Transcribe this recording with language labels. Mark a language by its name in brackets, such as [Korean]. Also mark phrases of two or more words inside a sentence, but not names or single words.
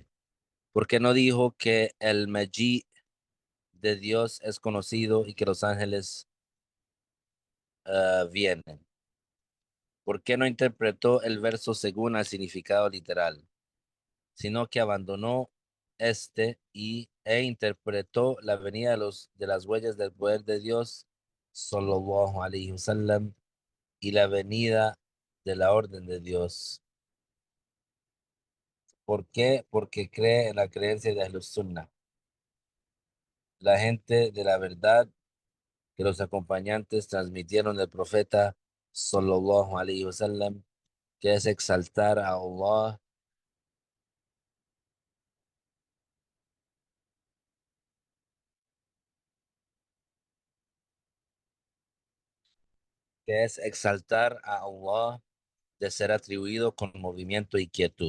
[Spanish] ¿Por qué no dijo que el Mají de Dios es conocido y que los ángeles vienen? ¿Por qué no interpretó el verso según el significado literal, sino que abandonó e interpretó la venida de las huellas del poder de Dios, [Arabic] صلى الله عليه وسلم, [Spanish] y la venida de la orden de Dios? ¿Por qué? Porque cree en la creencia de [Arabic] أهل السنة, [Spanish] la gente de la verdad que los acompañantes transmitieron del profeta [Arabic] صلى الله عليه وسلم, [Spanish] que es exaltar a Allah, que es exaltar a Allah de ser atribuido con movimiento y quietud.